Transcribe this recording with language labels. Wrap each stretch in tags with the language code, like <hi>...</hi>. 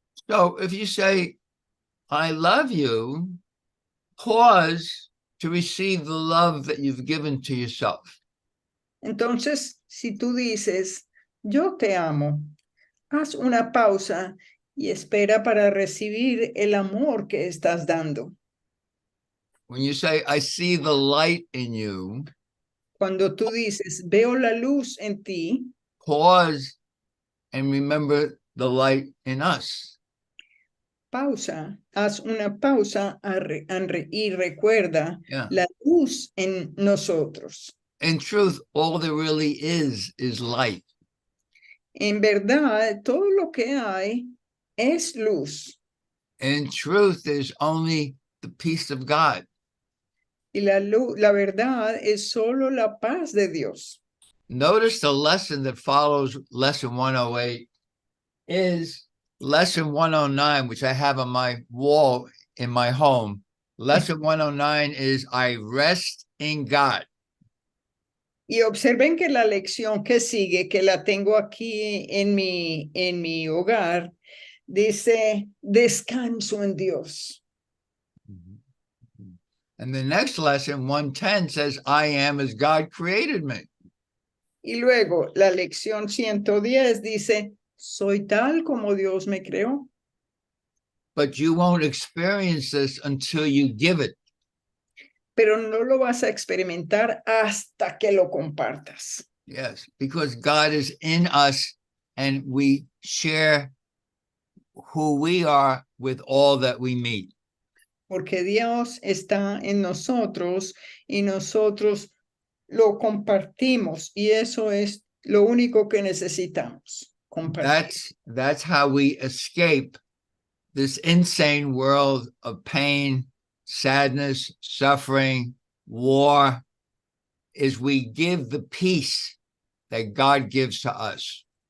<en>So if you say, I love you, pause to receive the love that you've given to yourself.</en> <es>Entonces, si tú dices, yo te amo, haz una pausa y espera para recibir el amor que estás dando.</es> <en>When you say, I see the light in you,</en> <es>Cuando tú dices, veo la luz en ti,</es> <en>pause and remember the light in us.</en> <es>pausa, haz una pausa y recuerda</es> <en>Yeah.</en> <es>la luz en nosotros.</es> <en>In truth, all there really is light.</en> <es>En verdad, todo lo que hay es luz.</es> <en>In truth, there's only the peace of God.</en> <es>Y la verdad es solo la paz de Dios.</es> <en>Notice the lesson that follows lesson 108 is lesson 109, which I have on my wall in my home. Lesson 109 is I rest in God.</en> <es>Y observen que la lección que sigue, que la tengo aquí en mi hogar, dice, descanso en Dios.</es> <en>And the next lesson, 110, says, I am as God created me.</en> <es>Y luego la lección 110 dice, soy tal como Dios me creó.</es> <en>But you won't experience this until you give it.</en> <es>Pero no lo vas a experimentar hasta que lo compartas.</es> <en>Yes, because God is in us and we share who we are with all that we meet.</en> <es>Porque Dios está en nosotros y nosotros lo compartimos y eso es lo único que necesitamos. Compartir.</es> <en>That's how we escape this insane world of pain, sadness, suffering, war, is we give the peace that God gives to us.</en>